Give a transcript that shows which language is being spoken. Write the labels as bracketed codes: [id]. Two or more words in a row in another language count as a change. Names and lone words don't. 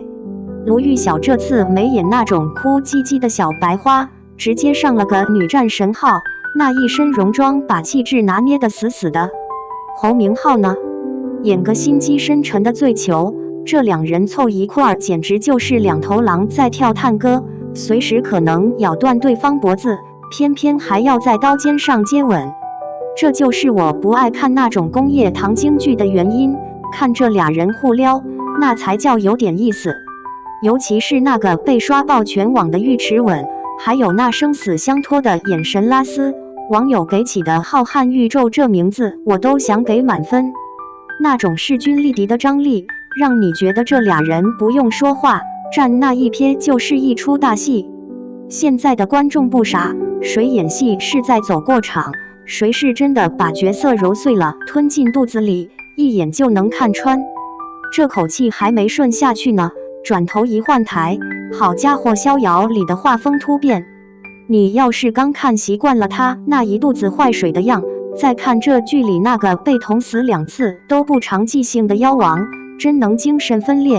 [zh] 盧昱曉這次沒演那種哭唧唧的小白花，直接上了個女戰神號，那一身戎裝把氣質拿捏得死死的。侯明昊呢，演個心機深沉的醉球，這兩人湊一塊兒簡直就是兩頭狼在跳探戈，隨時可能咬斷對方脖子，偏偏還要在刀尖上接吻。這就是我不愛看那種工業糖精劇的原因，看這倆人互撩，那才叫有點意思。尤其是那個被刷爆全網的浴池吻，還有那生死相托的眼神拉絲，網友給起的浩瀚宇宙這名字我都想給滿分。那種勢均力敵的張力，讓你覺得這倆人不用說話，站那一瞥就是一出大戲。現在的觀眾不傻，誰演戲是在走過場，誰是真的把角色揉碎了吞進肚子裡，一眼就能看穿。這口氣還沒順下去呢，轉頭一換台，好家伙，逍遙裡的畫風突變。你要是剛看習慣了他那一肚子壞水的樣，再看這劇裡那個被捅死2次都不長記性的妖王，真能精神分裂。